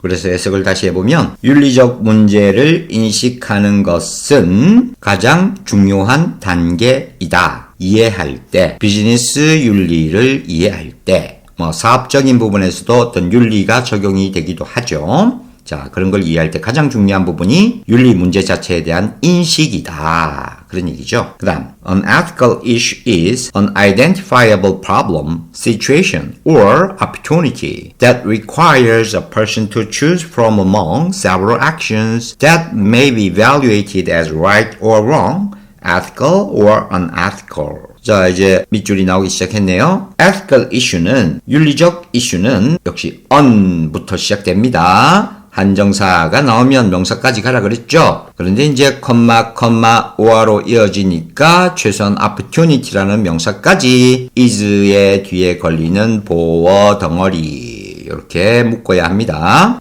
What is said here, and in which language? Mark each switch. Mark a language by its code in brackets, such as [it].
[ko] 그래서 해석을 다시 해보면 윤리적 문제를 인식하는 것은 가장 중요한 단계이다. 이해할 때 비즈니스 윤리를 이해할 때 뭐 사업적인 부분에서도 어떤 윤리가 적용이 되기도 하죠. 자, 그런 걸 이해할 때 가장 중요한 부분이 윤리 문제 자체에 대한 인식이다. 그런 얘기죠. [en] 그 다음, an ethical issue is an identifiable problem, situation, or opportunity that requires a person to choose from among several actions that may be evaluated as right or wrong, ethical or unethical. [ko] 자, 이제 밑줄이 나오기 시작했네요. ethical issue는, 윤리적 이슈는 역시 on부터 시작됩니다. 한정사가 나오면 명사까지 가라 그랬죠. 그런데 이제 오어로 이어지니까 최소한 opportunity라는 명사까지 is의 뒤에 걸리는 보어 덩어리 이렇게 묶어야 합니다.